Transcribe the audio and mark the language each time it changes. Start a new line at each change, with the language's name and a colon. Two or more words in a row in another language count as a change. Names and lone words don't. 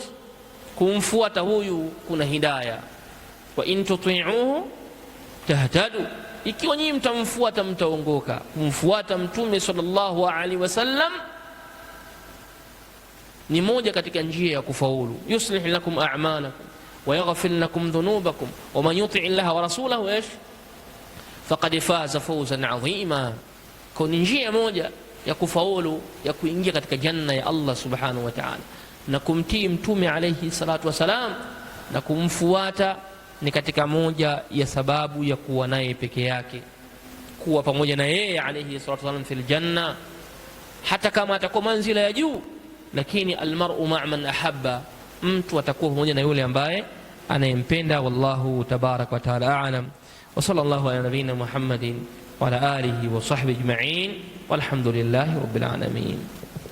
Swahili: Kumfuata huyu kuna hidayah.
Arabic: وإن تطيعوه تهتدوا,
Swahili: ikiwa nyinyi mtamfuata mtaongoka. Kumfuata mtume
Arabic: صلى الله عليه وسلم
Swahili: ni moja katika njia ya kufaulu.
Arabic: يصلح لكم أعمالكم ويغفر لكم ذنوبكم ومن يطع الله ورسوله فقد فاز فوزا عظيما.
Swahili: Kwa njia moja ya kufaulu, ya kuingia katika janna ya Allah
Arabic: سبحانه وتعالى,
Swahili: na kumtii mtume
Arabic: عليه الصلاة والسلام
Swahili: na kumfuata ni katika moja ya sababu ya kuwa naye peke yake, kuwa pamoja na yeye
Arabic: عليه الصلاة والسلام في الجنة,
Swahili: hata kama atakuwa manzila ya juu. Lakini
Arabic: المرء مع من أحب,
Swahili: mtu atakuwa pamoja na yule ambaye anayempenda.
Arabic: والله تبارك وتعالى أعلم، وصلى الله على نبينا محمد وعلى آله وصحبه أجمعين، والحمد لله رب العالمين.